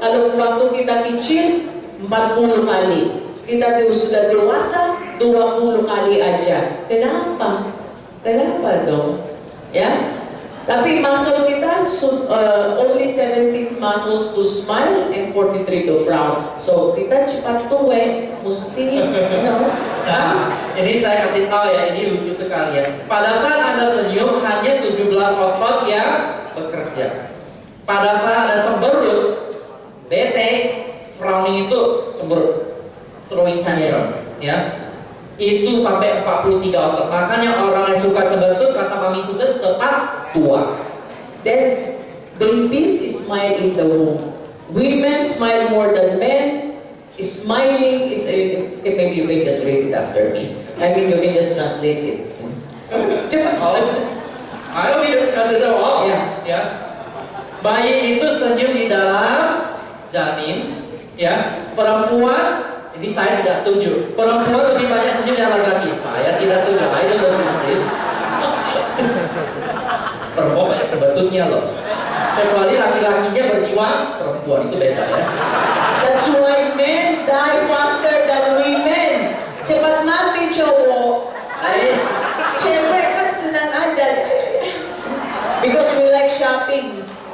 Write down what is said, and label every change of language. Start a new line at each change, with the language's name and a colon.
Indonesian: Kalau waktu kita kecil, 40 kali. Kita sudah dewasa, 20 kali aja. Kenapa? Kenapa dong? Ya? Tapi
English: muscle
Indonesian: kita,
English: only 17 muscles to smile and 43 to frown.
Indonesian: So, kita cepat tuwe, mesti, Nah, ini saya kasih tahu ya, ini lucu sekali ya. Pada saat Anda senyum, hanya 17 otot yang bekerja. Pada saat Anda cemberut, bete, frowning itu cemberut,
English: throwing tantrum,
Indonesian: ya. Itu sampai 43 otot. Makanya orang yang suka cemberut, kata Mami Susan, cepat tua.
English: Then babies smile in the womb. Women smile more than men. Smiling is maybe you can just read it after me. I mean you can just translate it.
Indonesian: Cepat. Ayo kita kasih tahu. Ya. Bayi itu senyum di dalam janin, ya. Perempuan, ini saya tidak setuju. Perempuan lebih banyak senyum dari laki-laki. Saya tidak setuju. Ayo tulis. Perempuan banyak kebetutnya loh. Kecuali laki-lakinya berjiwa, perempuan itu beda ya.
English: That's why men die faster than women.
Indonesian: Cepat mati cowok. Cewek kan senang aja.
English: Because we like shopping.